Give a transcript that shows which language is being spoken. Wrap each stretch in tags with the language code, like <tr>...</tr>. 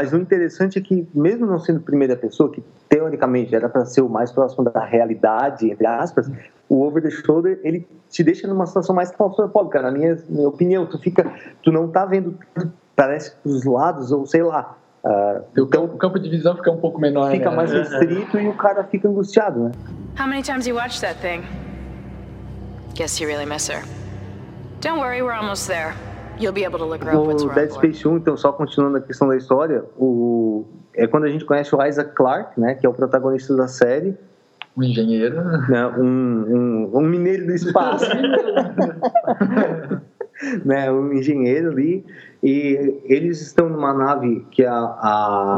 <pt>Mas o interessante é que, mesmo não sendo primeira pessoa, que teoricamente era para ser o mais próximo da realidade, entre aspas, o over the shoulder, ele te deixa numa situação mais claustrofóbica, na minha opinião. Tu não tá vendo, parece que os lados, ou sei lá, O campo de visão fica um pouco menor, fica, né? Mais restrito e o cara fica angustiado, né?</pt> <en>How many times you watched that thing? Guess you really miss her. Don't worry, we're almost there. You'll be able to look her up what's wrong.</en> <pt>Dead Space 1, então, só continuando a questão da história, é quando a gente conhece o Isaac Clarke, né, que é o protagonista da série. Um engenheiro, né, um mineiro do espaço. Né, um engenheiro ali, e eles estão numa nave que é a</pt>